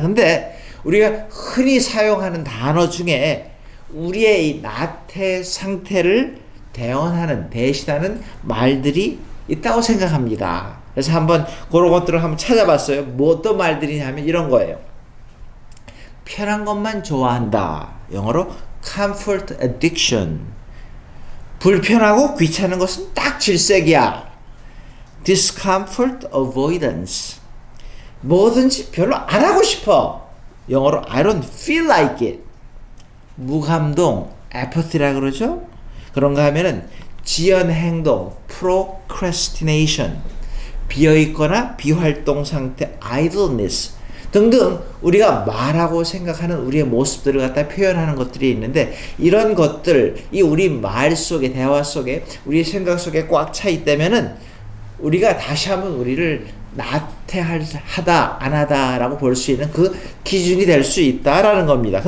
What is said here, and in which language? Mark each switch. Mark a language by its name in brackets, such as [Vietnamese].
[Korean] 근데 우리가 흔히 사용하는 단어 중에 우리의 이 나태 상태를 대신하는 말들이 있다고 생각합니다. 그래서 한번 그런 것들을 한번 찾아봤어요. 뭐 어떤 말들이냐면 이런 거예요. 편한 것만 좋아한다. 영어로 [English] comfort addiction. [Korean] 불편하고 귀찮은 것은 딱 질색이야. [English] discomfort avoidance. [Korean] 뭐든지 별로 안 하고 싶어. 영어로 [English] I don't feel like it. [Korean] 무감동, apathy라 그러죠? 그런가 하면은 지연 행동, procrastination. 비어있거나 비활동 상태, idleness 등등 우리가 말하고 생각하는 우리의 모습들을 갖다 표현하는 것들이 있는데, 이런 것들, 이 우리 말 속에, 대화 속에, 우리 생각 속에 꽉 차 있다면은 우리가 다시 한번 우리를 나태하다, 안 하다라고 볼 수 있는 그 기준이 될 수 있다라는 겁니다.